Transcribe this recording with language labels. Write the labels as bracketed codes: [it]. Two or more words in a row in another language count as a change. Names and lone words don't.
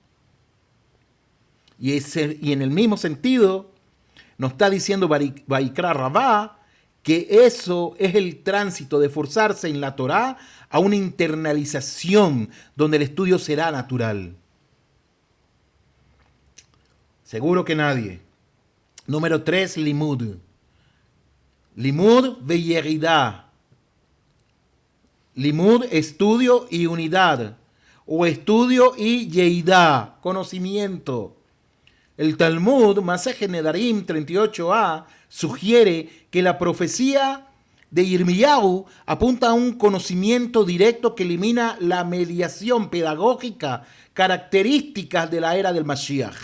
[es] Y en el mismo sentido, nos está diciendo Vaikra Rabá, que eso es el tránsito de forzarse en la Torá a una internalización donde el estudio será natural. Seguro que nadie. Número 3, [he] לימוד. לימוד וירידה. [es] Limud, estudio y unidad. O estudio y yeidá, conocimiento. El Talmud, Maseje Nedarim 38a, sugiere que la profecía de Irmiyahu apunta a un conocimiento directo que elimina la mediación pedagógica, características de la era del Mashiach.